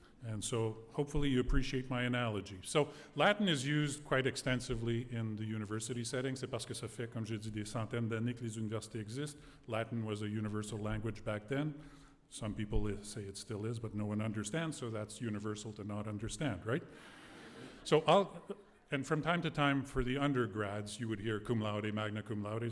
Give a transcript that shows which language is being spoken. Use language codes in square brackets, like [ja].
[en] And so hopefully you appreciate my analogy. So Latin is used quite extensively in the university setting. [fr] C'est parce que ça fait, comme j'ai dit, des centaines d'années que les universités existent. [en] Latin was a universal language back then. Some people say it still is, but no one understands, so that's universal to not understand, right? So and from time to time for the undergrads, you would hear cum laude, magna cum laude.